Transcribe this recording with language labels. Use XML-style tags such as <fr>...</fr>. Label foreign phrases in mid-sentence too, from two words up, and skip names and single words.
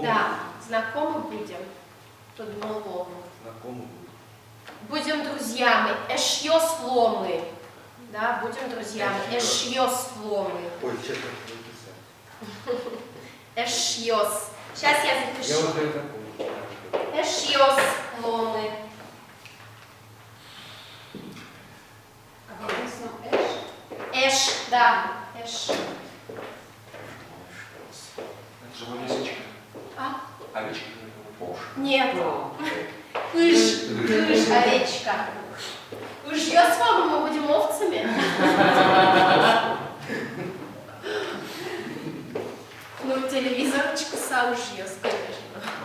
<ru>Да, знакомы будем.</ru> <udm>Тодмо ломы.</udm> <ru>Знакомы будем. Будем друзьями.</ru> <udm>Эшьёс ломы.</udm> <ru>Да, будем друзьями.</ru> <udm>Эшьёс ломы.</udm> <ru>Ой, сейчас как написать. Эшьёс. Сейчас я Я запишу. уже это помню.</ru> <udm>Эшьёс ломы. Эш, да. Эш.</udm> <ru>Это живой язычка. А? Овечка. Нет. Кыш, овечка.</ru> <udm>Ужьёс ломы,</udm> <ru>мы будем овцами. Ну, телевизорчик сам ужьёс, конечно.</ru>